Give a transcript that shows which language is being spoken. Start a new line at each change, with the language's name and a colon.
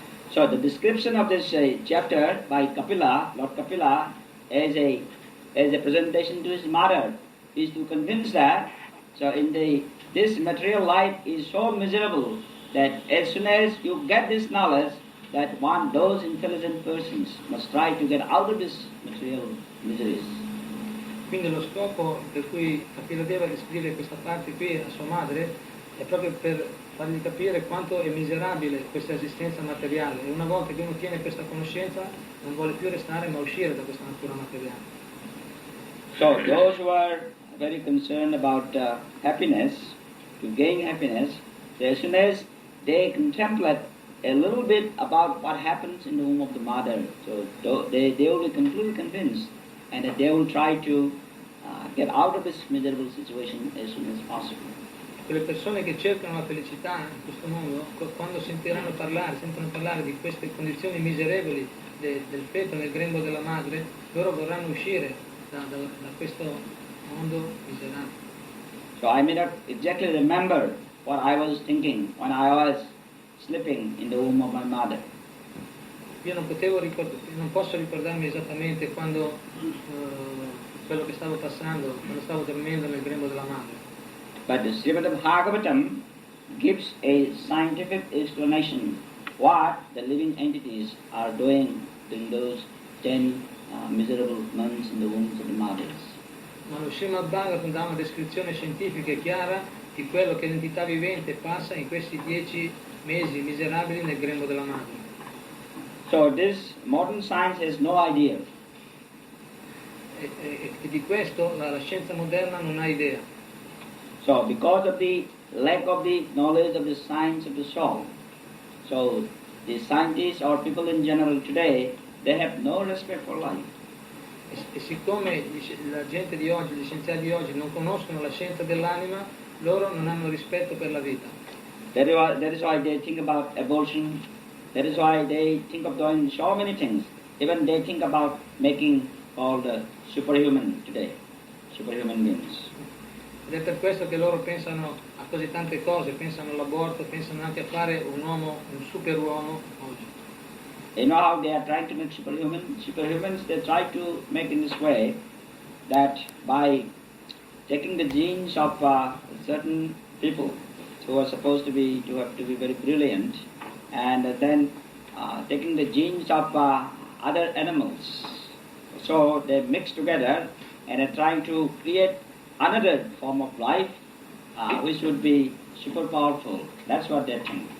English: So the description of this chapter by Kapila, Lord Kapila, as a presentation to his mother, is to convince that this material life is so miserable that as soon as you get this knowledge, that those intelligent persons must try to get out of this material miseries.
Italian: Quindi lo scopo per cui Kapila Deva descrive questa parte qui a sua madre è proprio per fargli capire quanto è miserabile questa esistenza materiale e una volta che uno ottiene questa conoscenza non vuole più restare ma uscire da questa natura materiale.
English: So those who are very concerned about happiness, to gain happiness, as soon as they contemplate a little bit about what happens in the womb of the mother, so they will be completely convinced and that they will try to get out of this miserable situation as soon as possible.
Italian: Quelle persone che cercano la felicità in questo mondo, quando sentono parlare di queste condizioni miserevoli del feto nel grembo della madre, loro vorranno uscire da questo mondo miserabile.
English: So I may not exactly remember what I was thinking when I was sleeping in the womb of my mother.
Italian: Io non posso ricordarmi esattamente quando, quello che stavo passando, quando stavo dormendo nel grembo della madre.
English: But the Sripad Bhagavatam gives a scientific explanation what the living entities are doing in those 10 miserable months in the wombs of the mothers.
Italian: Ma lo Srimad Bhagavatam dà una descrizione scientifica e chiara di quello che l'entità vivente passa in questi 10 mesi miserabili nel grembo della madre.
English: So this modern science has no idea.
Italian: E di questo la scienza moderna non ha idea.
English: So because of the lack of the knowledge of the science of the soul, so the scientists or people in general today, they have no respect for life.
Italian: E siccome la gente di oggi, gli scienziati di oggi non conoscono la scienza dell'anima, loro non hanno rispetto per la vita.
English: That is why they think about abortion. That is why they think of doing so many things. Even they think about making all the superhuman today, superhuman beings.
Italian: Ed è per questo che loro pensano a così tante cose, pensano all'aborto, pensano anche a fare un superuomo oggi.
English: You know how they are trying to make superhumans? They try to make in this way that by taking the genes of certain people who are supposed to be very brilliant, and then taking the genes of other animals, so they mix together and are trying to create another form of life which would be super powerful. That's what they think.